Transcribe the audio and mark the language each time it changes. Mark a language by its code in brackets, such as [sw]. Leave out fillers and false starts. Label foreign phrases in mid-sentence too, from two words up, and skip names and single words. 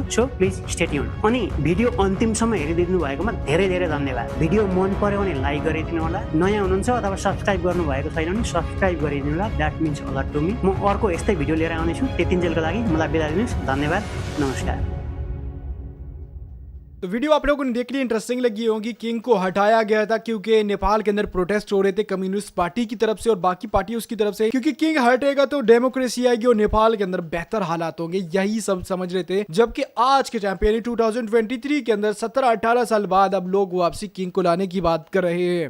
[en] So please stay tune. [ne] अनि भिडियो अन्तिमसम्म हेरिदिनु भएकोमा धेरै धेरै धन्यवाद। भिडियो मन पर्यो भने लाइक गरिदिनु होला, नयाँ हुनुहुन्छ अथवा सब्स्क्राइब गर्नु भएको छैन भने सब्स्क्राइब गरिदिनु होला, [en] that means a lot to me. [ne] म अर्को यस्तै भिडियो लिएर आउनेछु। त्यतिन्जेलको लागि मलाई बिदा दिनुहोस्। धन्यवाद, नमस्कार। [hi] तो वीडियो आप लोगों ने देख ली, इंटरेस्टिंग लगी होगी। किंग को हटाया गया था क्योंकि नेपाल के अंदर प्रोटेस्ट हो रहे थे [en] communist party [hi] की तरफ से और बाकी पार्टी उसकी तरफ से, क्योंकि किंग हटेगा तो डेमोक्रेसी आएगी और नेपाल के अंदर बेहतर हालात होंगे, यही सब समझ रहे थे। जबकि आज के टाइम यानी 2023 के अंदर 17-18 साल बाद अब लोग वापसी किंग को लाने की बात कर रहे हैं।